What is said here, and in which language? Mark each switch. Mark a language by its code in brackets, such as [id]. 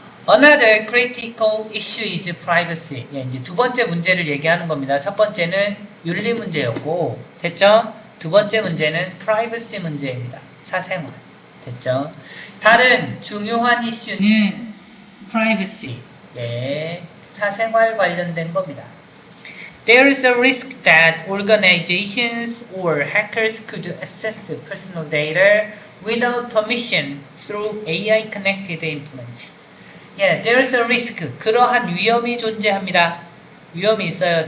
[en] Another critical issue is privacy. [ko] 이제 두 번째 문제를 얘기하는 겁니다. 첫 번째는 윤리 문제였고, 됐죠? 두 번째 문제는 privacy 문제입니다. 사생활. 됐죠? 다른 중요한 이슈는 privacy. 네, 사생활 관련된 겁니다. [en] There is a risk that organizations or hackers could access personal data without permission through AI-connected implants. Yeah, there is a risk. [ko] 그러한 위험이 존재합니다. 위험이 있어요.